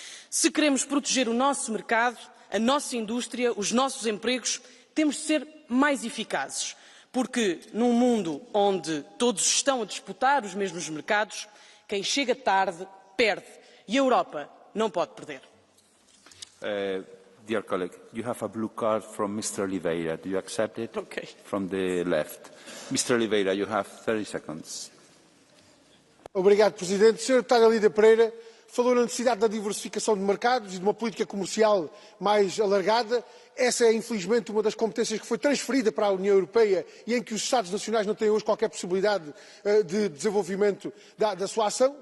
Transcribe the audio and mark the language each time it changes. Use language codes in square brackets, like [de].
[pt] Se queremos proteger o nosso mercado, a nossa indústria, os nossos empregos, temos de ser mais eficazes. Porque num mundo onde todos estão a disputar os mesmos mercados, quem chega tarde perde. E a Europa não pode perder. [en] Dear colleague, you have a blue card from Mr. Oliveira. Do you accept it? Okay. From the left. Mr. Oliveira, you have 30 seconds. [pt] Obrigado, Presidente. Sr. Deputado Lídia Pereira falou na necessidade da diversificação de mercados e de uma política comercial mais alargada. Essa é, infelizmente, uma das competências que foi transferida para a União Europeia e em que os Estados nacionais não têm hoje qualquer possibilidade de desenvolvimento da sua ação.